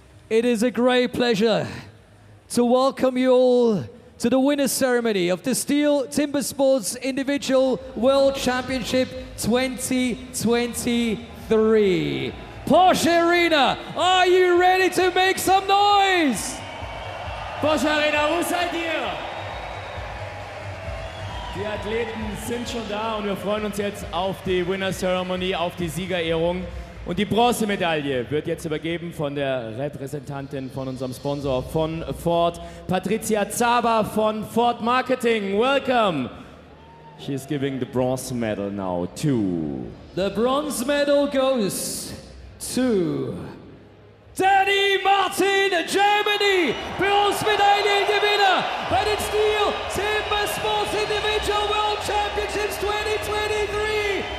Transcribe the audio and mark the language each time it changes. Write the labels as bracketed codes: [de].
[en] It is a great pleasure to welcome you all to the winner's ceremony of the STIHL Timbersports Individual World Championship 2023. Porsche Arena, are you ready to make some noise? [de] Porsche Arena, wo seid ihr? Die Athleten sind schon da und wir freuen uns jetzt auf die Winner Ceremony, auf die Siegerehrung. Und die Bronzemedaille wird jetzt übergeben von der Repräsentantin von unserem Sponsor von Ford, Patricia Zaba von Ford Marketing. [en] Welcome. She is giving the bronze medal now to... The bronze medal goes to Danny Martin, Germany, [de] Bronzemedaillengewinner bei den [en] STIHL Timbersports Individual World Championships 2023.